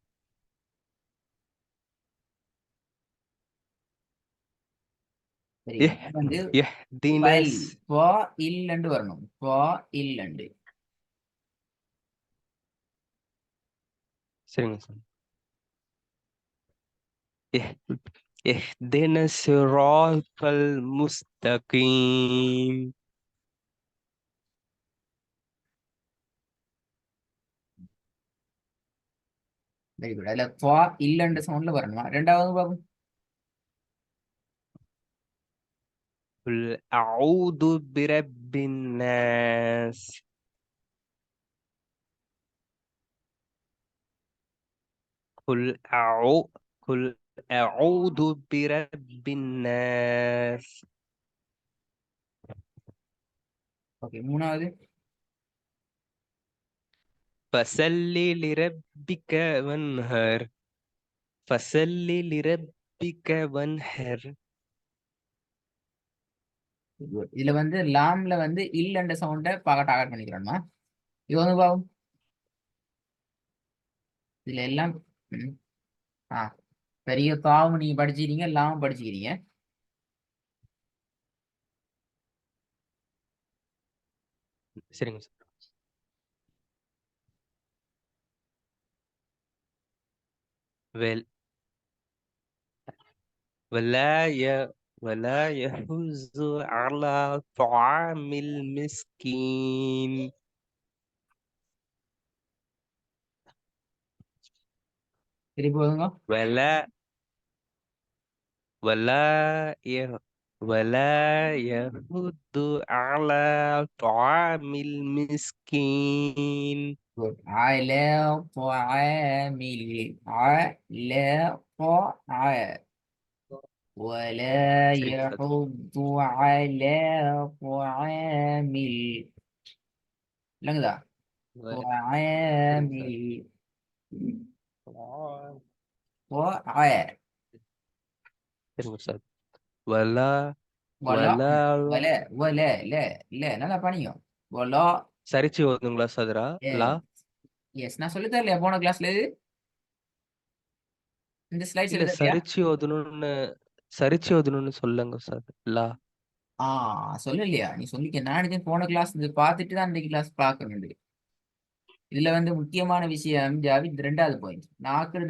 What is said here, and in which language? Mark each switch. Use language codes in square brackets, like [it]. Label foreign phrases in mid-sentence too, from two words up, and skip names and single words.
[ta] சரி, வந்து இஹ்தினஸ். இல்லண்டு வரணும். இல்லண்டு. சரிங்க சார். [ar] اهدنا الصراط المستقيم. [en] Very good. [ta] அதுல இல்லண்டு சவுண்ட்ல வரணுமா? ரெண்டாவது பாபு. [ar] قل أعوذ برب الناس. قل أعوذ برب الناس. [ta] ஓகே, மூணாவது. [ar] فصل لربك وانهر. فصل لربك وانهر. [ta] இதுல வந்து லாம்ல வந்து இல்லண்ட சவுண்ட டார்கெட் பண்ணிக்கிறோமா? இது வந்து பாபு. இதுல எல்லாம் ஆ, பெரிய தாவும் நீங்க படிச்சுக்கிறீங்க, லாம் படிச்சுக்கிறீங்க. சரிங்க சார். [ar] well ولا يحز على طعام المسكين. [ta] திருப்பி போதுங்க. [ar] ولا ولا ي... ولا يحض على طعام المسكين. Good. على طعامل على ولا [ta] சரிங்க சார். [ar] يحض على طعام لنقدر طعام طعام [ta] சரிங்க சார். [ar] ولا ولا ولا ولا لا [ta] நல்லா பண்ணியும். [ar] ولا. [ta] சரிச்சு ஓதுங்களா சதுரா? லா. எஸ், நான் சொல்லி தரலையா போன கிளாஸ்ல? இது இந்த ஸ்லைட்ஸ் இல்ல, எழுதலையா? சரிச்சு ஓதணும்னு சொல்லுங்க சார். லா. சொல்லலையா? நீ சொல்லிக்க. நான் இது போன கிளாஸ் இது பார்த்துட்டு தான் இந்த கிளாஸ் பார்க்கணும். இதுல வந்து முக்கியமான விஷயம் ஜாவித், ரெண்டாவது பாயிண்ட்.